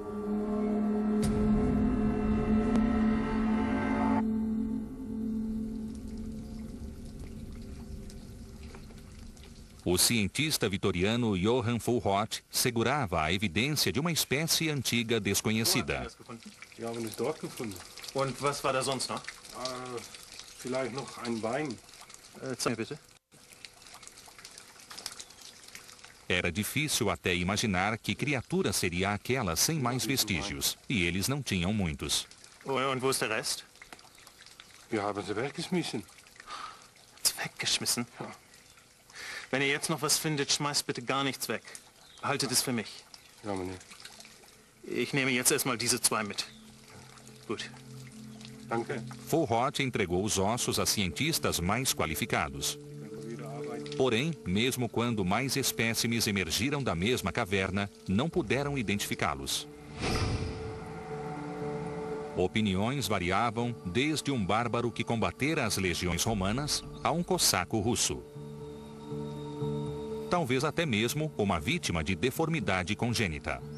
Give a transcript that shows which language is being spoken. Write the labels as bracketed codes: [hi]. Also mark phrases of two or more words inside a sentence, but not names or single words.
[pt] O cientista vitoriano Johann Fulhort segurava a evidência de uma espécie antiga desconhecida. [de] Wir haben es dort gefunden. Und was war da sonst noch? Vielleicht noch ein Bein. Zeig bitte. [pt] Era difícil até imaginar que criatura seria aquela sem mais vestígios, e eles não tinham muitos. [de] Und wo ist der Rest? Wir haben sie weggeschmissen. Weggeschmissen? Ja. Wenn ihr jetzt noch was findet, schmeißt bitte gar nichts weg. Behaltet es für mich. Ja, meneer. Ich nehme jetzt erstmal diese 2 mit. Gut. Danke. [pt] Fulhort entregou os ossos a cientistas mais qualificados. [de] Können wir wieder arbeiten. [pt] Porém, mesmo quando mais espécimes emergiram da mesma caverna, não puderam identificá-los. Opiniões variavam desde um bárbaro que combatera as legiões romanas a um cossaco russo. Talvez até mesmo uma vítima de deformidade congênita.